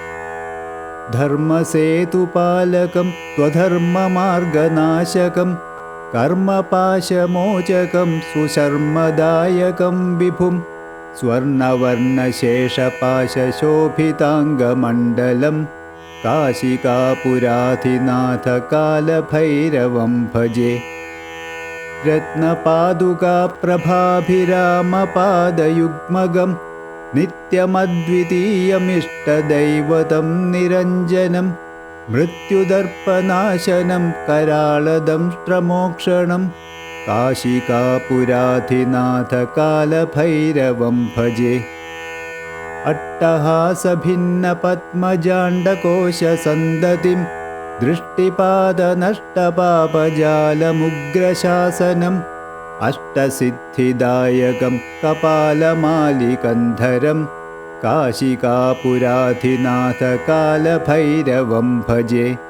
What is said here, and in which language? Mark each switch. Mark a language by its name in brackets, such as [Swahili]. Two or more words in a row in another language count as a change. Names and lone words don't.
[Sanskrit] ധർമ്മസേതുപാലകം സ്വധർമ്മമാർഗനാശകം കർമ്മപാശമോചകം സുശർമ്മദായകം വിഭും സ്വർണവർണശേഷപാശശോഭിതാംഗമണ്ഡലം കാശികാപുരാധിനാഥകാലഭൈരവം ഭജെ. രത്നപാദുകാപ്രഭാഭിരാമപാദയുഗ്മകം നിത്യമദ്വിതീയമിഷ്ടദൈവതം നിരഞ്ജനം മൃത്യുദർപ്പനാശനം कराळदंष्ट्रमोक्षणं काशिकापुराधिनाथकालभैरवं भजे. अट्टहासभिन्नपद्मजाण्डकोशसन्दतिं दृष्टिपादनष्टपापजालमुग्रशासनम् अष्टसिद्धिदायकं कपालमालिकन्धरं काशिकापुराधिनाथकालभैरवं भजे.